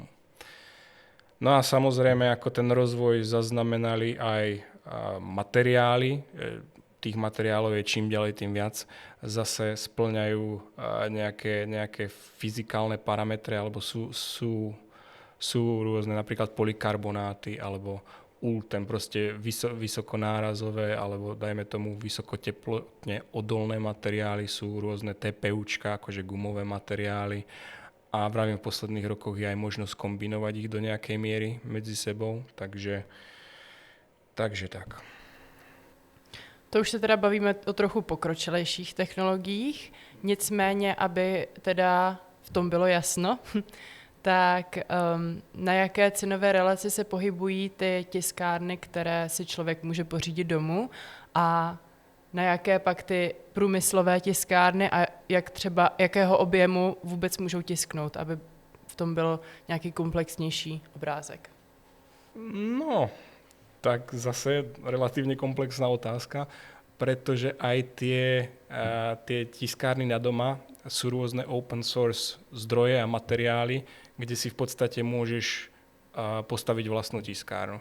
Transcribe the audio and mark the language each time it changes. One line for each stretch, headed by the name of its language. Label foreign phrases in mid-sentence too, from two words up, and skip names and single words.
Slovak: No a samozrejme, ako ten rozvoj zaznamenali aj materiály, tých materiálov je čím ďalej, tým viac, zase spĺňajú nejaké fyzikálne parametre, alebo sú rôzne napríklad polykarbonáty, alebo ulten, proste vysokonárazové, alebo dajme tomu vysokoteplotne odolné materiály, sú rôzne TPUčka, akože gumové materiály. A vravím, v posledných rokoch je aj možnosť kombinovať ich do nejakej miery medzi sebou, takže tak.
Czech: To už se teda bavíme o trochu pokročilejších technologiích, nicméně, aby teda v tom bylo jasno, tak na jaké cenové relaci se pohybují ty tiskárny, které si člověk může pořídit domů a na jaké pak ty průmyslové tiskárny a jakého objemu vůbec můžou tisknout, aby v tom byl nějaký komplexnější obrázek?
Slovak: No, tak zase relatívne komplexná otázka, pretože aj tie tiskárny na doma sú rôzne
English: open source
Slovak: zdroje a materiály, kde si v podstate môžeš postaviť vlastnú tiskárnu.